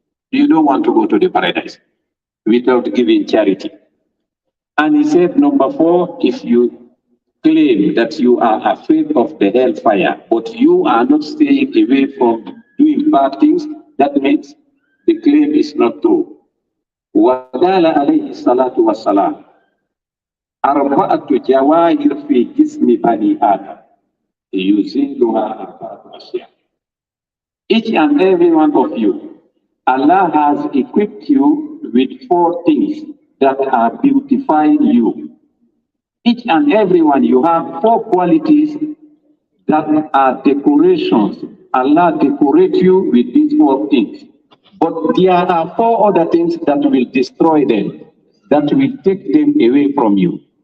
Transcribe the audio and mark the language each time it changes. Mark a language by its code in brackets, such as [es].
[en] You don't want to go to the paradise without giving charity. And he said, number four, if you claim that you are afraid of the hellfire, but you are not staying away from doing bad things, that means the claim is not true. [ar] وقال عليه الصلاة والسلام أربعة جواهر في جسم بني آدم يزيلها أربعة أشياء. [en] Each and every one of you, Allah has equipped you with four things that are beautifying you. Each and every one, you have 4 qualities that are decorations. Allah decorate you with these 4 things. But there are 4 other things that will destroy them, that will take them away from you.